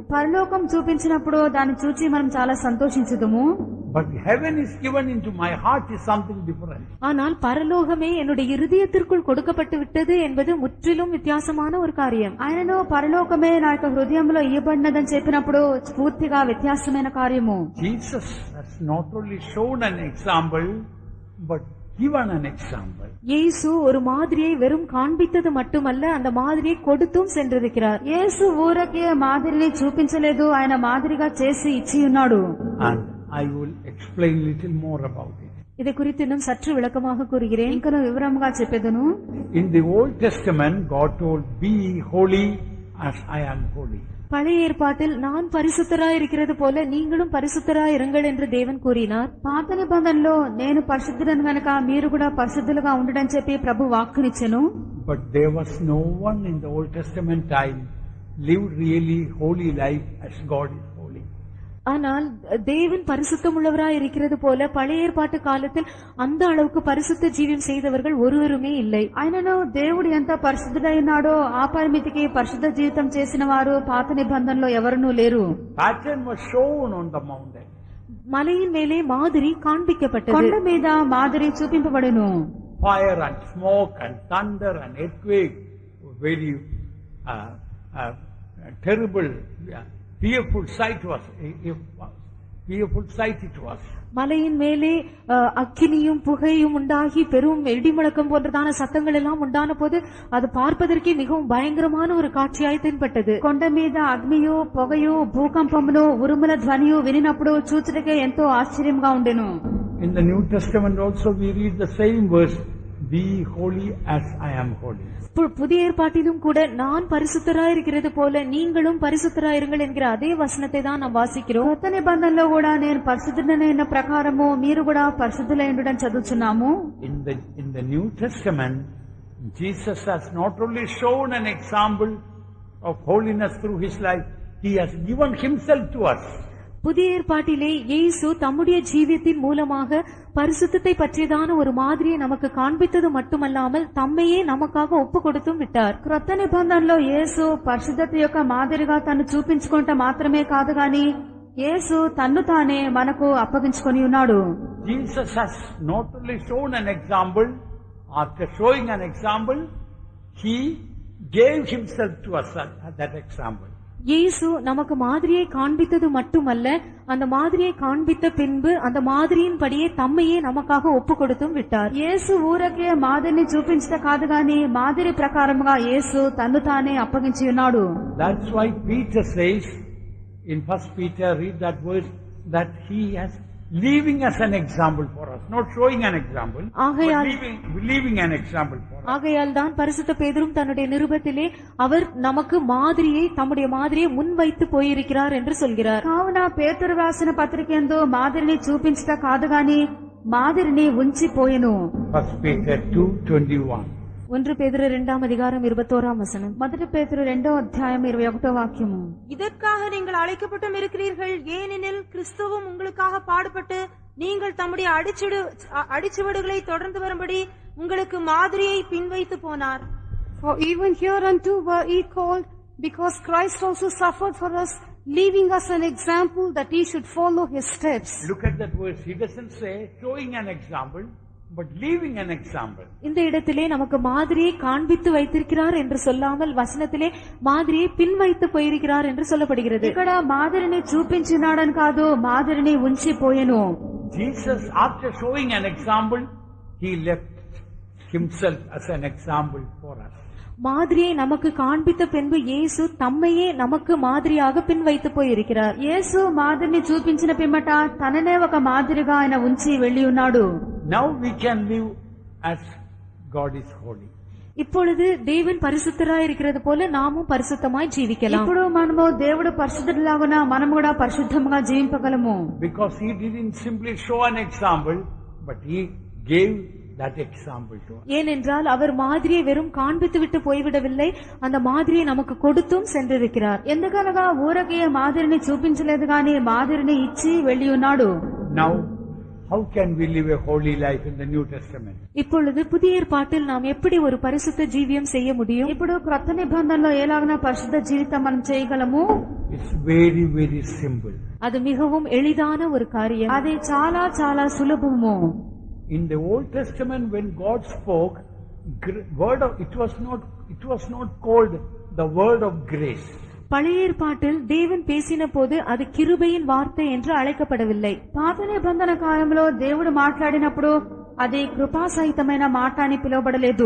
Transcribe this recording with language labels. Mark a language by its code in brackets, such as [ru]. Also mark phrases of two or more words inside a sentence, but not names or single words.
[te] పరలోకం చూపించినప్పుడు దాన్ని చూచి మనం చాలా సంతోషించుదుము. [en] But heaven is given into my heart is something different. [ta] ஆனால் பரலோகமே என்னுடைய இருதயத்திற்குள் கொடுக்கப்பட்டு விட்டது என்பது முற்றிலும் வித்தியாசமான ஒரு காரியம். [te] ఆయనను పరలోకమే నా యొక్క హృదయంలో ఇవ్వబడినదని చెప్పినప్పుడు పూర్తిగా వ్యత్యాసమైన కార్యము. [en] Jesus has not only shown an example, but given an example. [ta] இயேசு ஒரு மாதிரியை வெறும் காண்பித்தது மட்டுமல்ல, அந்த மாதிரியை கொடுத்தும் சென்றிருக்கிறார். [te] యేసు ఊరకే మాదిరిని చూపించలేదు, ఆయన మాదిరిగా చేసి ఇచ్చి ఉన్నాడు. [en] And I will explain little more about it. [ta] இதை குறித்து இன்னும் சற்று விளக்கமாக கூறுகிறேன். [te] ఇంకా వివరంగా చెప్పేదను. [en] In the Old Testament, God told, "Be holy as I am holy." [ta] பழைய ஏற்பாட்டில் நான் பரிசுத்தராய் இருக்கிறது போல நீங்களும் பரிசுத்தராய் இருங்கள் என்று தேவன் கூறினார். [te] పాత నిబంధనలో నేను పరిశుద్ధుడను గనుక మీరు కూడా పరిశుద్ధులుగా ఉండడని చెప్పి ప్రభు వాక్కునిచ్చెను. [en] But there was no one in the Old Testament time lived really holy life as God is holy. [ta] ஆனால் தேவன் பரிசுத்தம் உள்ளவராய் இருக்கிறது போல பழைய ஏற்பாட்டு காலத்தில் அந்த அளவுக்கு பரிசுத்த ஜீவியம் செய்தவர்கள் ஒருவருமே இல்லை. [te] ఆయనను దేవుడు ఎంత పరిశుద్ధుడైనాడో ఆ పరిమితికి పరిశుద్ధ జీవితం చేసిన వారు పాత నిబంధనలో ఎవరునూ లేరు. [en] Pattern was shown on the mountain. [ta] மலையின் மேலே மாதிரி காண்பிக்கப்பட்டது. [te] కొండ మీద మాదిరి చూపింపబడెను. [en] Fire and smoke and thunder and earthquake, very terrible, fearful sight was. Fearful sight it was. [ta] மலையின் மேலே அக்கினியும் புகையும் உண்டாகி பெரும் இடிமுழக்கம் போன்றதான சத்தங்கள் எல்லாம் உண்டான போது அது பார்ப்பதற்கே மிகவும் பயங்கரமான ஒரு காட்சியாய் தென்பட்டது. [te] కొండ మీద అగ్నియు పొగయు భూకంపమును ఉరుముల ధ్వనియు వినినప్పుడు చూచుటకే ఎంతో ఆశ్చర్యంగా ఉండెను. [en] In the New Testament also we read the same verse, "Be holy as I am holy." [ta] புதிய ஏற்பாட்டிலும் கூட நான் பரிசுத்தராய் இருக்கிறது போல நீங்களும் பரிசுத்தராயிருங்கள் என்கிற அதே வசனத்தை தான் நாம் வாசிக்கிறோம். [te] కొత్త నిబంధనలో కూడా నేను పరిశుద్ధుడైన ప్రకారము మీరు కూడా పరిశుద్ధులై ఉండడం చదువుచున్నాము. [en] In the New Testament, Jesus has not only shown an example of holiness through his life, he has given himself to us. [ta] புதிய ஏற்பாட்டிலே இயேசு தம்முடைய ஜீவியத்தின் மூலமாக பரிசுத்தத்தை பற்றியதான ஒரு மாதிரியை நமக்கு காண்பித்தது மட்டுமல்லாமல் தம்மையே நமக்காக ஒப்பு கொடுத்தும் விட்டார். [te] క్రొత్త నిబంధనలో యేసు పరిశుద్ధత యొక్క మాదిరిగా తను చూపించుకుంట మాత్రమే కాదు గాని యేసు తన్ను తానే మనకు అప్పగించుకొని ఉన్నాడు. [en] Jesus has not only shown an example, after showing an example, he gave himself to us as that example. [ta] இயேசு நமக்கு மாதிரியை காண்பித்தது மட்டுமல்ல, அந்த மாதிரியை காண்பித்த பின்பு அந்த மாதிரியின் படியே தம்மையே நமக்காக ஒப்பு கொடுத்தும் விட்டார். [te] యేసు ఊరకే మాదిరిని చూపించట కాదు గాని మాదిరి ప్రకారముగా యేసు తన్ను తానే అప్పగించి ఉన్నాడు. [en] That's why Peter says in 1 Peter, read that verse, that he has leaving us an example for us, not showing an example, but leaving an example for us. [ta] ஆகையால் தான் பரிசுத்த பேதுரும் தன்னுடைய நிருபத்திலே அவர் நமக்கு மாதிரியை தம்முடைய மாதிரியை முன்வைத்து போயிருக்கிறார் என்று சொல்கிறார். [te] కావున పేతురు రాసిన పత్రిక యందు మాదిరిని చూపించట కాదు గాని మాదిరిని ఉంచిపోయెను. [en] 1 Peter 2:21. [ta] 1 பேதுரு 2ஆம் அதிகாரம் 21ஆம் வசனம். [te] మొదటి పేతురు 2వ అధ్యాయం 21వ వాక్యము. [ta] இதற்காக நீங்கள் அழைக்கப்பட்டும் இருக்கிறீர்கள், ஏனெனில் கிறிஸ்துவும் உங்களுக்காக பாடுபட்டு நீங்கள் தம்முடைய அடிச்சுவடுகளை தொடர்ந்து வரும்படி உங்களுக்கு மாதிரியை பின்வைத்து போனார். [en] For even hereunto were ye called, because Christ also suffered for us, leaving us an example that ye should follow his steps. Look at that verse. He doesn't say showing an example, but leaving an example. [ta] இந்த இடத்திலே நமக்கு மாதிரியை காண்பித்து வைத்திருக்கிறார் என்று சொல்லாமல் வசனத்திலே மாதிரியை பின் வைத்து போயிருக்கிறார் என்று சொல்லப்படுகிறது. [te] ఇక్కడ మాదిరిని చూపించినాడని కాదు, మాదిరిని ఉంచి పోయెను. [en] Jesus, after showing an example, he left himself as an example for us. [ta] மாதிரியை நமக்கு காண்பித்த பின்பு இயேசு தம்மையே நமக்கு மாதிரியாக பின் வைத்து போயிருக்கிறார். [te] యేసు మాదిరిని చూపించిన పిమ్మట తననే ఒక మాదిరిగా ఆయన ఉంచి వెళ్లి ఉన్నాడు. [en] Now we can live as God is holy. [ta] இப்பொழுது தேவன் பரிசுத்தராய் இருக்கிறது போல நாமும் பரிசுத்தமாய் ஜீவிக்கலாம். [te] ఇప్పుడు మనము దేవుడు పరిశుద్ధుడిలాగున మనం కూడా పరిశుద్ధంగా జీవించగలము. [en] Because he didn't simply show an example, but he gave that example to us. [ta] ஏனென்றால் அவர் மாதிரியை வெறும் காண்பித்து விட்டு போய்விடவில்லை, அந்த மாதிரியை நமக்கு கொடுத்தும் சென்றிருக்கிறார். [te] ఎందుకనగా ఊరకే మాదిరిని చూపించలేదు గాని మాదిరిని ఇచ్చి వెళ్లి ఉన్నాడు. [en] Now, how can we live a holy life in the New Testament? [ta] இப்பொழுது புதிய ஏற்பாட்டில் நாம் எப்படி ஒரு பரிசுத்த ஜீவியம் செய்ய முடியும்? [te] ఇప్పుడు క్రొత్త నిబంధనలో ఎలాగన పరిశుద్ధ జీవితం మనం చేయగలము? [en] It's very, very simple. [ta] அது மிகவும் எளிதான ஒரு காரியம். [te] అది చాలా చాలా సులభము. [en] In the Old Testament, when God spoke, it was not called the word of grace. [ta] பழைய ஏற்பாட்டில் தேவன் பேசின போது அது கிருபையின் வார்த்தை என்று அழைக்கப்படவில்லை. [te] పాత నిబంధన కాలంలో దేవుడు మాట్లాడినప్పుడు అది కృపాసహితమైన మాట అని పిలువబడలేదు.